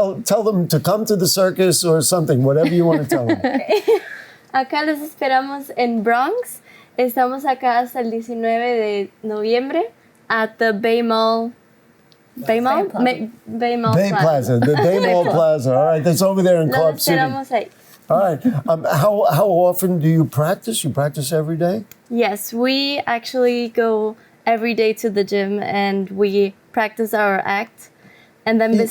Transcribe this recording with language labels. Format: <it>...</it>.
<en>Tell them to come to the circus or something, whatever you want to tell them.</en> <es>Acá los esperamos en Bronx. Estamos acá hasta el 19 de noviembre</es> <en>at the Bay Mall. Bay Mall? Bay Mall Plaza. The Bay Mall Plaza. All right, that's over there in Club City.</en> <es>Ahí.</es> <en>All right. How often do you practice? You practice every day? Yes, we actually go every day to the gym and we practice our act. And then</en>